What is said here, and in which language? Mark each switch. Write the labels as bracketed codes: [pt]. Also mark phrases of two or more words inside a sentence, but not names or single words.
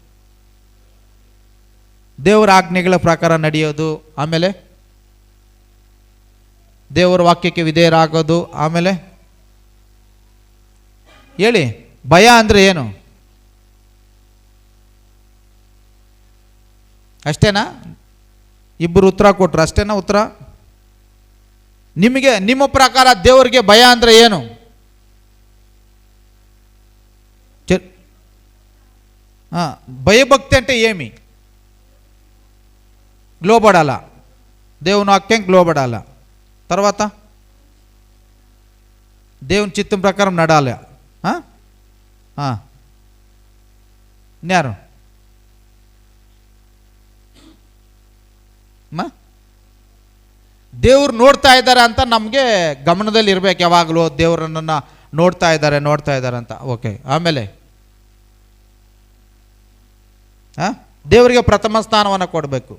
[kn] ದೇವರ ಆಜ್ಞೆಗಳ ಪ್ರಕಾರ ನಡೆಯೋದು, ಆಮೇಲೆ ದೇವರ ವಾಕ್ಯಕ್ಕೆ ವಿಧೇಯರಾಗೋದು, ಆಮೇಲೆ ಹೇಳಿ ಭಯ ಅಂದರೆ ಏನು? ಅಷ್ಟೇನಾ? ಇಬ್ಬರು ಉತ್ತರ ಕೊಟ್ರು, ಅಷ್ಟೇನಾ ಉತ್ತರ? ನಿಮಗೆ ನಿಮ್ಮ ಪ್ರಕಾರ ದೇವರಿಗೆ ಭಯ ಅಂದರೆ ಏನು? [te] భయభక్తి అంటే ఏమి? లోబడాలా, దేవుని వాక్యం లోబడాలా. తర్వాత దేవుని చిత్తం ప్రకారం నడాలి. [kn] ఇన్యారు ದೇವ್ರು ನೋಡ್ತಾ ಇದ್ದಾರೆ ಅಂತ ನಮಗೆ ಗಮನದಲ್ಲಿ ಇರಬೇಕು ಯಾವಾಗಲೂ. ದೇವರನ್ನು ನೋಡ್ತಾ ಇದ್ದಾರೆ ಅಂತ. ಓಕೆ, ಆಮೇಲೆ ದೇವರಿಗೆ ಪ್ರಥಮ ಸ್ಥಾನವನ್ನು ಕೊಡಬೇಕು.